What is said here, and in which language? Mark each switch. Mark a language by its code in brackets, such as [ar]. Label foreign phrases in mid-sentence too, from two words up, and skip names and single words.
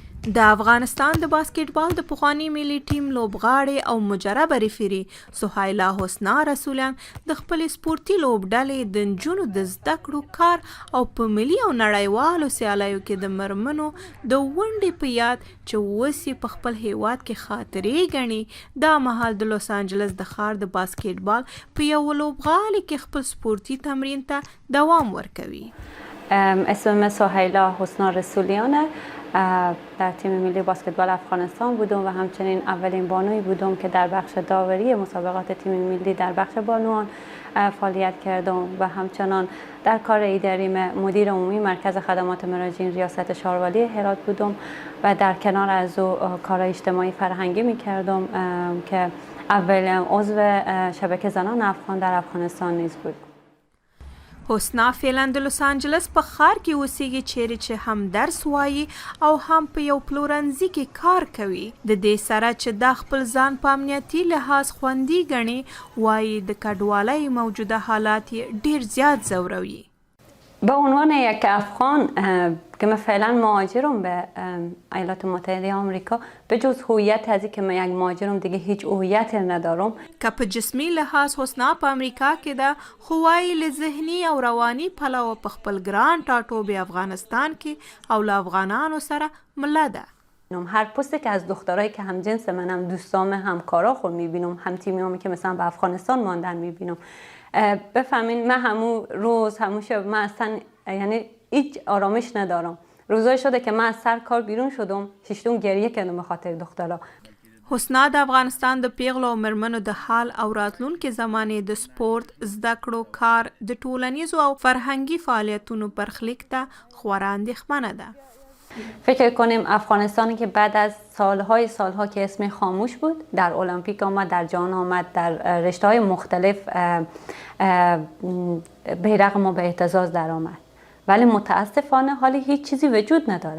[ps] د افغانستان د باسکټبال د پخواني ملي ټیم لوبغاړې او مجربه ریفري سهیلا حسنا رسولیان د خپلې سپورتي لوبډلې د نجونو د زده کړو کار او په ملي او نړیوالو سیالیو کې د مرمنو د ونډې په یاد چې اوس یې په خپل هیواد کې خاطرې ګڼي دا مهال د لوس انجلس د ښار د باسکټبال په یو لوبغالي کې خپل سپورتي تمرین ته دوام ورکوي. [fa] اسم سهیلا حسنا رسولیانه. در تیم ملی باسکتبال افغانستان بودم و همچنین اولین بانوی بودم که در بخش داوری مسابقات تیم ملی در بخش بانوان فعالیت کردم و همچنان در کار اداری مدیر عمومی مرکز خدمات مراجعین ریاست شاروالی هرات بودم و در کنار از او کار اجتماعی فرهنگی می کردم که اولین عضو شبکه زنان افغان در افغانستان نیز بود. [ps] حسنا فعلا د لوس انجلس په ښار کې اوسیږي چیرې چې هم درس وایي او هم په یو پلورنځي کې کار کوي. د دې سره چې دا خپل ځان په امنیتي لحاظ خوندي ګڼي وایي د کډوالۍ موجوده حالات یې ډیر زیات ځوروي. [fa] به عنوان یک افغان که من فعلا مهاجرم به ایالات متحده آمریکا به جز هویت از که من یک مهاجرم دیگه هیچ هویت ندارم. [ps] که په جسمی لحاظ حسنا په امریکا کې ده خو وایي له ذهني او رواني پلوه په خپل ګران ټاټوبي افغانستان کې او له افغانانو سره مله ده. [fa] هر پستی که از دخترایی که هم جنس منم دوستام همکارا خود میبینم هم تیمیامی که مثلا به افغانستان ماندن میبینم بفهمین من همون روز همون شب من اصلا یعنی هیچ آرامش ندارم. روزای شده که من از سر کار بیرون شدم ششتون گریه کردم به خاطر دخترا. [ps] حسنا د افغانستان د پیغلو او مرمنو د حال او راتلونکي زمانې د سپورت زده کړو کار د ټولنیزو او فرهنګي فعالیتونو برخلیک ته خورا اندېښمنه ده. [fa] فکر کنیم افغانستانی که بعد از سالها که اسم خاموش بود در المپیک آمد در جهان آمد در رشته‌های مختلف بیرق ما به اهتزاز در آمد ولی متاسفانه حالی هیچ چیزی وجود نداره.